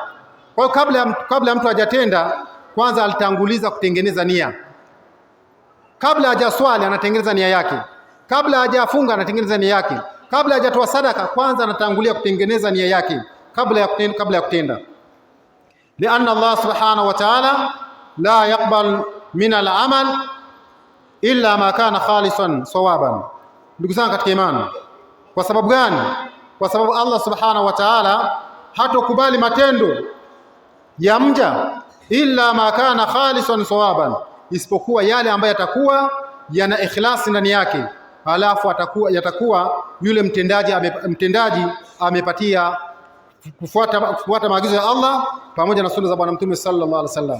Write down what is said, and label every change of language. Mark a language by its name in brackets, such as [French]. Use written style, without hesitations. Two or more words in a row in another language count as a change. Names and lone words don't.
[Swahili] Kwa hiyo kabla mtu hajatenda, kwanza alitanguliza kutengeneza nia. Kabla hajaswali anatengeneza nia yake, kabla hajafunga anatengeneza nia yake, kabla hajatoa sadaka kwanza anatangulia kutengeneza nia yake kabla ya kutenda. [Arabic] لأن الله سبحانه وتعالى لا يقبل من العمل إلا ما كان خالصا صوابا. [Swahili] Ndugu zangu katika imani, kwa sababu gani? Kwa sababu [Arabic] الله سبحانه وتعالى [Swahili] hatokubali matendo ya mja [Arabic] إلا ما كان خالصا صوابا, [Swahili] isipokuwa yale ambayo yatakuwa yana ikhlasi ndani yake, halafu yatakuwa yule mtendaji amepatia kufuata maagizo ya Allah pamoja na sunna za bwana mtume [Arabic] صلى الله عليه وسلم.